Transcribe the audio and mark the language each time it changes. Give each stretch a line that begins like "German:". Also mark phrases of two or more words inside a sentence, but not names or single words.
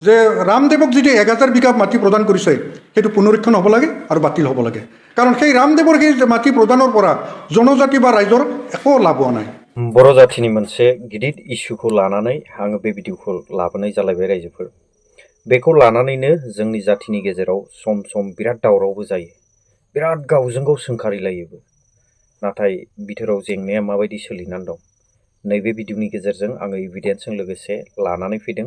Assamese: যে ৰামদেৱক যিটো 1000 বিঘা মাটি প্ৰদান কৰিছে সেইটো পুনৰীক্ষণ হ'ব লাগে আৰু বাতিল হ'ব লাগে কাৰণ সেই ৰামদেৱৰ সেই মাটি প্ৰদানৰ পৰা জনজাতি বা ৰাইজৰ একো লাভ হোৱা নাই।
Bodo: बर' जाथिनि मोनसे गिदिर इस्युखौ लानानै आङो बे भिडिअखौ लाबोनाय जालायबाय रायजोफोर। बेखौ लानानैनो जोंनि जाथिनि गेजेराव सम सम बिराद दावरावबो जायो, बिराद गावजों गाव सोंखारिलायोबो। नाथाय बिथोराव जेंनाया माबायदि सोलिनानै दं नैबे भिडिअनि गेजेरजों आङो एभिडेन्सजों लोगोसे लानानै फैदों।